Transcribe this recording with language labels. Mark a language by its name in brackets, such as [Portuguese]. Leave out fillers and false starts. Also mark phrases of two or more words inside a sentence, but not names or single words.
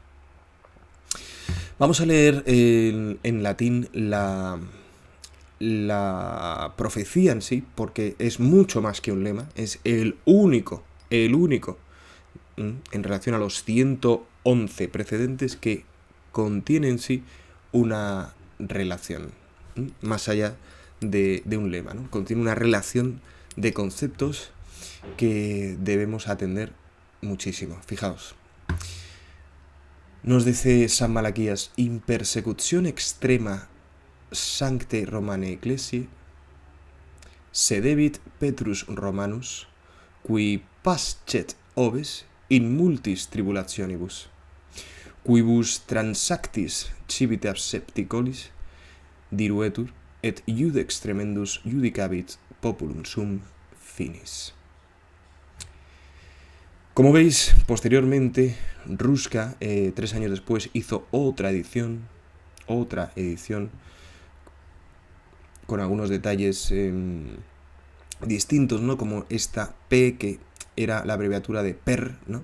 [Spanish] Vamos a leer en latín la profecía en sí, porque es mucho más que un lema, es el único, en relación a los 111 precedentes, que contiene en sí una relación, más allá de un lema, ¿no? Contiene una relación de conceptos que debemos atender muchísimo. Fijaos, nos dice San Malaquías: [Latin] in persecuzione extrema sancte Romane Ecclesiae sedebit Petrus Romanus, qui pascet oves in multis tribulationibus, quibus transactis civitas septicolis diruetur, et iudex tremendus judicabit populum sum finis. [Spanish] Como veis, posteriormente, Rusca, 3 años después, hizo otra edición, con algunos detalles distintos, ¿no? Como esta P, que era la abreviatura de Per, ¿no?